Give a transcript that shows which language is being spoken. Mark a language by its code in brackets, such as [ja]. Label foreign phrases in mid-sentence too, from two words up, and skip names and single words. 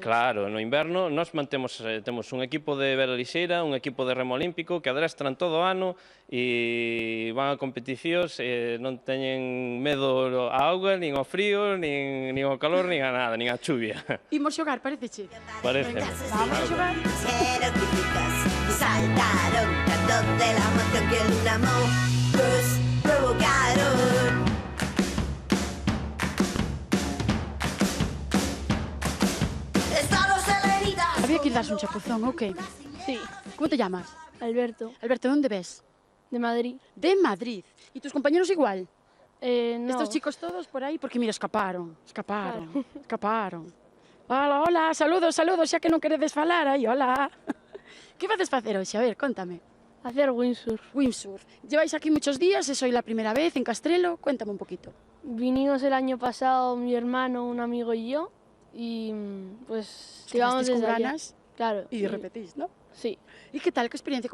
[gl] Claro, no inverno nós temos un equipo de vela lixeira, un equipo de remo olímpico que adestran todo o ano e van a competicións, non teñen medo á auga, nin ao frío, nin ao calor, nin a nada, nin á chuvia. Imos xogar, pareceche? Parece. Vamos a xogar. [es] Saltaron tanto de la emoción que una provocaron. Estamos selenitas. Había que ir darse un chapuzón, ¿o qué? Sí. ¿Cómo te llamas? Alberto. Alberto, ¿dónde ves? De Madrid. De Madrid. ¿Y tus compañeros igual? No. Estos chicos todos por ahí, porque mira, escaparon. Hola, hola, saludos, [gl] xa que non queredes falar, aí, hola. Que vades facer hoxe? A ver, contame. [es] Hacer windsurf. Windsurf. Lleváis aquí muchos días, soy la primera vez en Castrelo, cuéntame un poquito. Vinimos el año pasado mi hermano, un amigo y yo, y pues llevamos desde con allá. ganas. Claro. Y repetís, ¿no? Sí. ¿Y qué tal? ¿Qué experiencia?